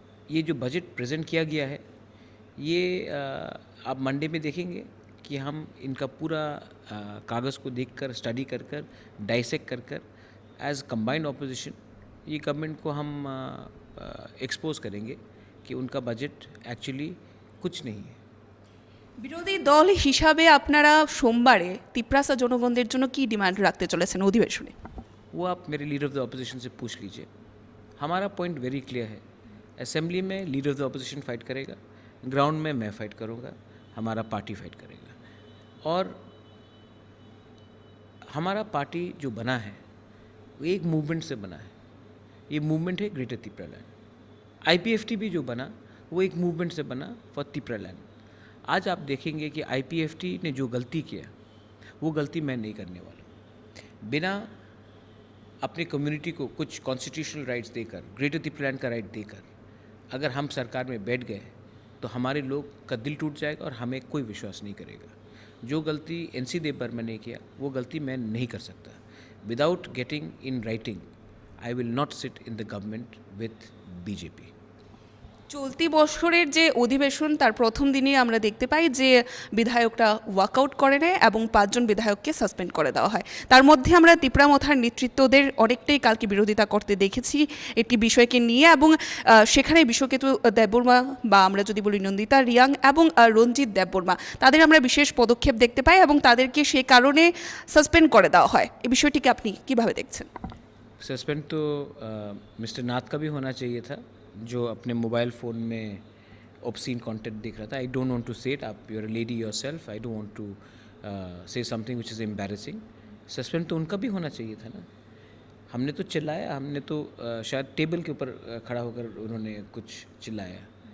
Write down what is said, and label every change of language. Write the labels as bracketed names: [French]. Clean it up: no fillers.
[Hindi] ये जो budget present किया गया है, ये आप मंडे में देखेंगे कि हम इनका पूरा कागज़ को देखकर, स्टडी कर कर, डाइसेक्ट कर कर, एज कंबाइंड ऑपोजिशन ये गवर्नमेंट को हम एक्सपोज करेंगे कि उनका बजट एक्चुअली कुछ नहीं है। [Bangla] বিরোধী দল হিসাবে আপনারা সোমবারে তিপ্রাসা জনগণদের জন্য কি ডিমান্ড রাখতে চলেছেন অধিবেশনে? [Hindi] वो आप मेरे लीडर ऑफ द ऑपोजिशन से पूछ लीजिए। हमारा पॉइंट वेरी क्लियर है। असेंबली में leader of the opposition fight करेगा, ग्राउंड में मैं फाइट करूँगा, हमारा पार्टी फाइट करेगा। और हमारा पार्टी जो बना है वो एक मूवमेंट से बना है। ये मूवमेंट है ग्रेटर तिपरा लैंड। IPFT भी जो बना वो एक मूवमेंट से बना फॉर तिपरा लैंड। आज आप देखेंगे कि IPFT ने जो गलती किया वो गलती मैं नहीं करने वाला। बिना अपने कम्युनिटी को कुछ कॉन्स्टिट्यूशनल राइट्स देकर, ग्रेटर तिपरा लैंड का राइट देकर अगर हम सरकार में बैठ गए तो हमारे लोग का दिल टूट जाएगा और हमें कोई विश्वास नहीं करेगा। जो गलती NC देव बर्मा ने किया वो गलती मैं नहीं कर सकता। [English] Without getting in writing I will not sit in the government with BJP। [Bangla] চলতি বছরের যে অধিবেশন তার প্রথম দিনই আমরা দেখতে পাই যে বিধায়করা ওয়াকআউট করে নেয় এবং 5 জন বিধায়ককে সাসপেন্ড করে দেওয়া হয়। তার মধ্যে আমরা তিপ্রামথার নেতৃত্বদের অনেকটাই কালকে বিরোধিতা করতে দেখেছি একটি বিষয়কে নিয়ে, এবং সেখানে বিশ্বকেতু দেববর্মা বা আমরা যদি বলি নন্দিতা রিয়াং এবং রঞ্জিত দেববর্মা, তাদের আমরা বিশেষ পদক্ষেপ দেখতে পাই এবং তাদেরকে সে কারণে সাসপেন্ড করে দেওয়া হয়। এই বিষয়টিকে আপনি কিভাবে দেখছেন? [Hindi] सस्पेंड तो मिस्टर नाथ का भी होना चाहिए था, जो अपने मोबाइल फ़ोन में ऑब्सीन कंटेंट देख रहा था। [English] I don't want to say it, आप you are a lady yourself, I don't want to say something which is embarrassing. [Hindi] Suspend तो उनका भी होना चाहिए था ना। हमने तो चिल्लाया, हमने तो शायद टेबल के ऊपर खड़ा होकर उन्होंने कुछ चिल्लाया।